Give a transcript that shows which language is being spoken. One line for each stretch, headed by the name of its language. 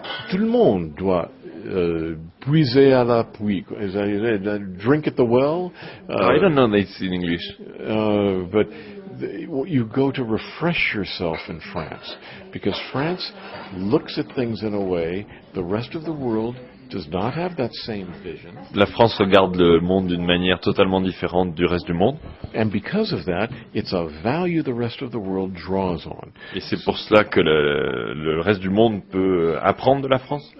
French: Tout le monde doit puiser à la puits.
English: Drink at the well. I don't know this in English. But you go to refresh yourself in France, because France looks at things in a way the rest of the world does not have that same vision.
French: La France regarde le monde d'une manière totalement différente du reste du monde.
English: And because of that, it's a value the rest of the world draws on.
French: Et c'est pour cela que le reste du monde peut apprendre de la France.